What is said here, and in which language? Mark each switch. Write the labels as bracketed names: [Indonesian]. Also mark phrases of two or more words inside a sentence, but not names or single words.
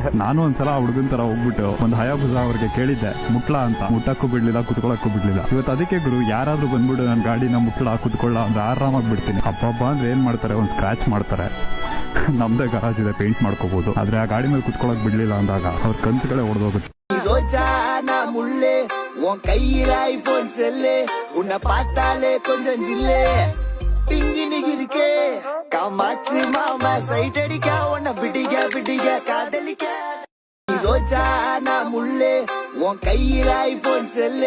[Kannada] ನಾನು ಒಂದ್ಸಲ ಹುಡುಗನ್ ತರ ಹೋಗ್ಬಿಟ್ಟು ಒಂದು ಹಯಾಬುಸ ಅವ್ರಿಗೆ ಕೇಳಿದ್ದೆ ಮುಟ್ಲಾ ಅಂತ. ಮುಟ್ಟಕ್ಕೂ ಬಿಡ್ಲಿಲ್ಲ, ಕುತ್ಕೊಳಕ್ಕೂ ಬಿಡ್ಲಿಲ್ಲ. ಇವತ್ತು ಅದಕ್ಕೆ ಗುರು, ಯಾರಾದ್ರೂ ಬಂದ್ಬಿಡು ನನ್ನ ಗಾಡಿನ ಮುಟ್ಲಾ ಕುತ್ಕೊಳ್ಳ ಅಂದ್ರೆ ಆರಾಮಾಗಿ ಬಿಡ್ತೀನಿ. ಅಪ್ಪಬ್ಬ ಅಂದ್ರೆ ಏನ್ ಮಾಡ್ತಾರೆ, ಒಂದ್ ಸ್ಕ್ರಾಚ್ ಮಾಡ್ತಾರೆ. ನಮ್ದೇ ಗರಾಜ್ ಇದೆ, ಪೇಂಟ್ ಮಾಡ್ಕೋಬಹುದು. ಆದ್ರೆ ಆ ಗಾಡಿ ಮೇಲೆ ಕುತ್ಕೊಳಕ್ ಬಿಡ್ಲಿಲ್ಲ ಅಂದಾಗ ಅವ್ರ ಕನ್ಸುಗಳೇ ಹೊಡೆದೋಗುತ್ತೆ. [Tamil] முள்ளே உன் கையில ஐபோன் செல்லு உன்னை பார்த்தாலே கொஞ்சம் ஜில்லே பிங்கினி இருக்கே காமாச்சு மாமா சைட் அடிக்க உன்னை பிடிக்க பிடிக்க காதலிக்க ரோஜா நான் முள்ளே உன் கையில ஐபோன் செல்லு